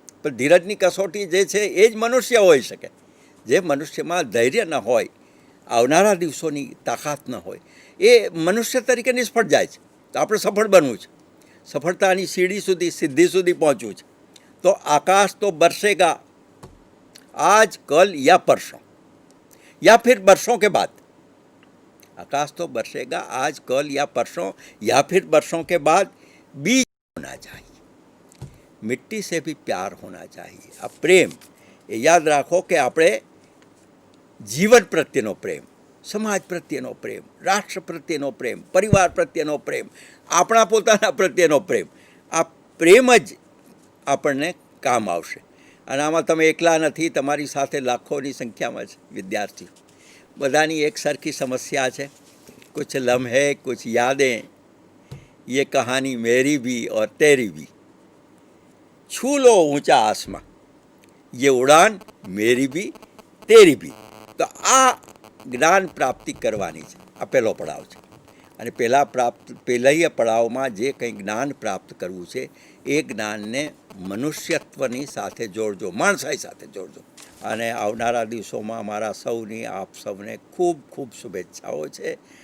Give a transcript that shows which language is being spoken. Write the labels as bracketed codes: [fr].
[gu] પણ ધીરજની કસોટી જે છે એ જ મનુષ્ય હોઈ શકે. જે મનુષ્યમાં ધૈર્ય ન હોય, આવનારા દિવસોની તાકાત ન હોય, એ મનુષ્ય તરીકે નિષ્ફળ જાય છે. તો આપણે સફળ બનવું છે, સફળતાની સીડી સુધી, સિદ્ધિ સુધી પહોંચવું છે. [hi] તો આકાશ તો બરસેગા આજ કલ યા પરસોं યા फिर बरसों के बाद. आकाश तो बरसेगा आज कल या परसों या फिर बरसों के बाद. बीज होना चाहिए, मिट्टी से भी प्यार होना चाहिए. [gu] આ પ્રેમ એ યાદ રાખો કે આપણે જીવન પ્રત્યેનો પ્રેમ, સમાજ પ્રત્યેનો પ્રેમ, રાષ્ટ્ર પ્રત્યેનો પ્રેમ, પરિવાર પ્રત્યેનો પ્રેમ, આપણા પોતાના પ્રત્યેનો પ્રેમ, આ પ્રેમ જ આપણને કામ આવશે. અને આમાં તમે એકલા નથી, તમારી સાથે લાખોની સંખ્યામાં છે વિદ્યાર્થીઓ. બધાની એક સરખી સમસ્યા છે. [hi] कुछ लम्हे कुछ यादें, ये कहानी मेरी भी और तेरी भी. छू लो ऊंचा आसमां, ये उड़ान मेरी भी તેરી બી. [gu] તો આ જ્ઞાન પ્રાપ્તિ કરવાની છે, આ પહેલો પડાવ છે. અને પહેલા પડાવમાં જે કંઈ જ્ઞાન પ્રાપ્ત કરવું છે એ જ્ઞાનને મનુષ્યત્વની સાથે જોડજો, માણસાઈ સાથે જોડજો. અને આવનારા દિવસોમાં મારા સૌની, આપ સૌને ખૂબ ખૂબ શુભેચ્છાઓ છે.